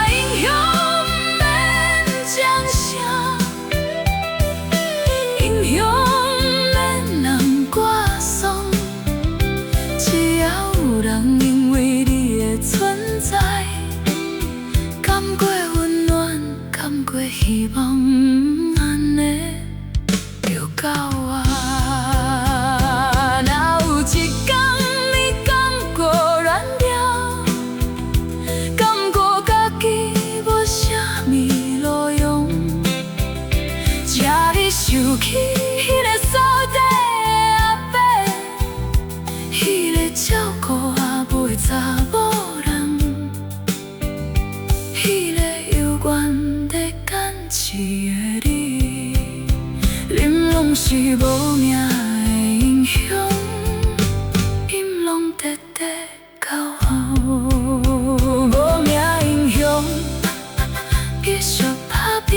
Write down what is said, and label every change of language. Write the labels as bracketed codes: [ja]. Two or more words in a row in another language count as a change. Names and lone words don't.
[nan] 英雄免掌声，英雄免人歌颂，只要有人因为你的存在，感觉温暖，感觉希望，安尼就够啊！哪有一天你感觉软弱，感觉家己无啥物路用，才会想起迄个扫地的阿伯，迄个照顾阿母的查某人，迄个有愿在坚持的你，恁拢是无名的英雄，因拢直直到后，无名英雄继续打拼。